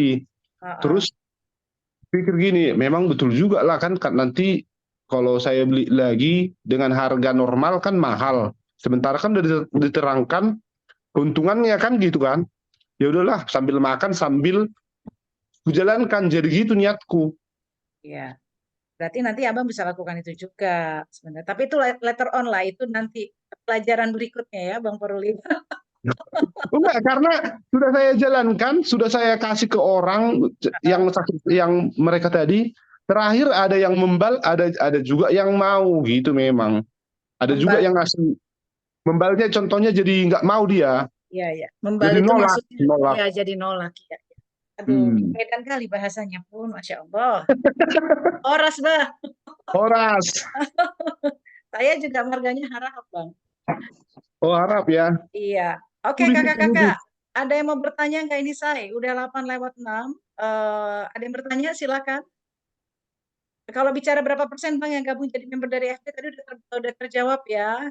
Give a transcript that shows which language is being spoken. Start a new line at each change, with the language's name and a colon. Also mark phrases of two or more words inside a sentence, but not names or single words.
Indonesian: Terus pikir gini, memang betul juga lah kan nanti kalau saya beli lagi dengan harga normal kan mahal. Sementara kan udah diterangkan keuntungannya kan gitu kan. Ya udahlah sambil makan sambil kujalankan jadi gitu niatku. Ya, berarti nanti Abang bisa lakukan itu juga sebenarnya. Tapi itu
English: later on
Indonesian: lah, itu nanti pelajaran berikutnya ya, Bang Paruli. Enggak, karena sudah saya jalankan, sudah saya kasih ke orang yang mereka tadi. Terakhir ada yang membal, ada juga yang mau gitu memang. Ada juga yang ngasih membalnya, contohnya jadi nggak mau dia. Iya. Membal Jadi itu nolak. maksudnya ya jadi nolak ya. Aduh, beda kali bahasanya pun,
Arabic: Masya Allah.
Batak Toba: Horas, Bah. Horas.
Indonesian: Saya juga marganya harap, Bang. Oh, harap ya. Iya. Oke, kakak-kakak. Ada yang mau bertanya nggak ini saya? Udah 8:06. Ada yang bertanya? Silakan. Kalau bicara berapa persen Bang yang gabung jadi member dari FP tadi udah terjawab ya.